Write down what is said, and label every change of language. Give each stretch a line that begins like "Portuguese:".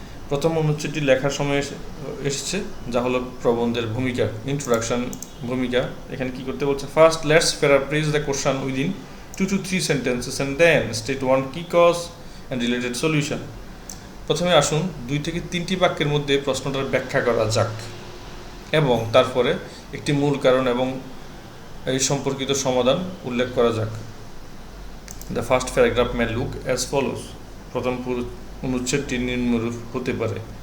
Bangla: প্রথম অনুচ্ছেদটি লেখার সময় এসেছে, যা হলো প্রবন্ধের ভূমিকা, ইন্ট্রোডাকশন, ভূমিকা। এখানে কি করতে বলছে,
English: First let's paraphrase the question within 2 to 3 sentences and then state one key cause and related solution.
Bangla: প্রথমে আসুন 2 থেকে 3টি বাক্যের মধ্যে প্রশ্নটার ব্যাখ্যা করা যাক এবং তারপরে একটি মূল কারণ এবং এই সম্পর্কিত সমাধান উল্লেখ করা যাক।
English: The first paragraph may look as follows.
Bangla: প্রথম অনুচ্ছেদটি নিম্নরূপ হতে পারে।